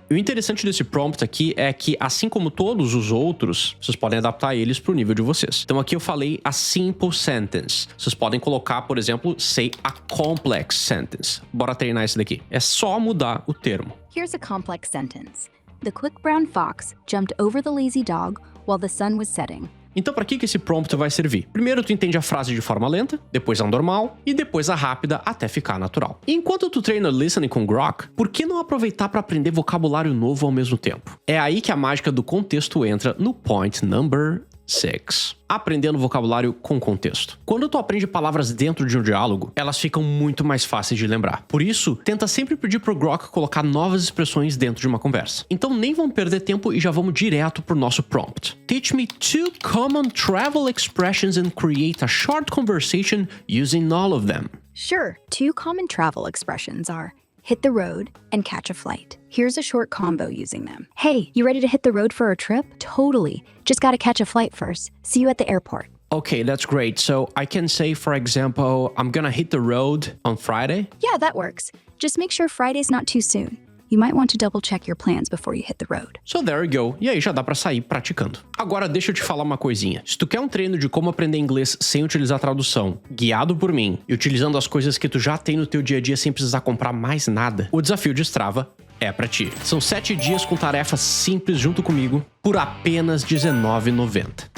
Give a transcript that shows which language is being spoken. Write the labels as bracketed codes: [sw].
[pt] E o interessante desse prompt aqui é que, assim como todos os outros, vocês podem adaptar eles pro nível de vocês. Então aqui eu falei [en] a simple sentence. [pt] Vocês podem colocar, por exemplo, [en] say a complex sentence. [pt] Bora treinar esse daqui. É só mudar o termo. [en] Here's a complex sentence. The quick brown fox jumped over the lazy dog while the sun was setting. [pt] Então, para que esse prompt vai servir? Primeiro, tu entende a frase de forma lenta, depois a normal e depois a rápida até ficar natural. E enquanto tu treina listening com Grok, por que não aproveitar para aprender vocabulário novo ao mesmo tempo? É aí que a mágica do contexto entra no [en] point number 6. [pt] Aprendendo vocabulário com contexto. Quando tu aprende palavras dentro de um diálogo, elas ficam muito mais fáceis de lembrar. Por isso, tenta sempre pedir pro Grok colocar novas expressões dentro de uma conversa. Então nem vamos perder tempo e já vamos direto pro nosso prompt. [en] Teach me 2 common travel expressions and create a short conversation using all of them. Sure. 2 common travel expressions are hit the road and catch a flight. Here's a short combo using them. Hey, you ready to hit the road for a trip? Totally. Just gotta catch a flight first. See you at the airport. Okay, that's great. So I can say, for example, I'm gonna hit the road on Friday. Yeah, that works. Just make sure Friday's not too soon. You might want to double check your plans before you hit the road. So there you go. [pt] E aí já dá pra sair praticando. Agora deixa eu te falar uma coisinha. Se tu quer um treino de como aprender inglês sem utilizar tradução, guiado por mim e utilizando as coisas que tu já tem no teu dia a dia sem precisar comprar mais nada, o desafio de Strava é pra ti. São 7 dias com tarefas simples junto comigo por apenas R$19,90.